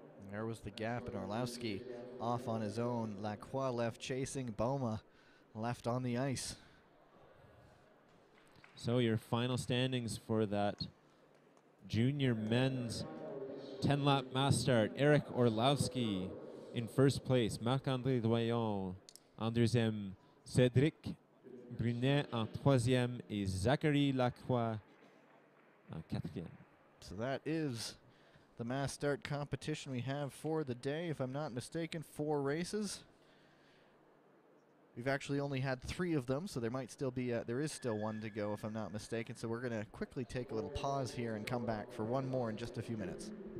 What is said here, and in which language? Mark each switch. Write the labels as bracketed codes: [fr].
[en] There was the gap, and Orlowski off on his own. Lacroix left chasing. Bauma left on the ice. So your final standings for that junior men's 10-lap mass start. Eric Orlowski in first place. [fr] Marc-André Doyon en deuxième. Cédric Brunet en troisième. Et Zachary Lacroix en quatrième. [en] So that is the mass start competition we have for the day. If I'm not mistaken, 4 races. We've actually only had 3 of them, so there might still be there is still 1 to go if I'm not mistaken. So we're going to quickly take a little pause here and come back for 1 more in just a few minutes.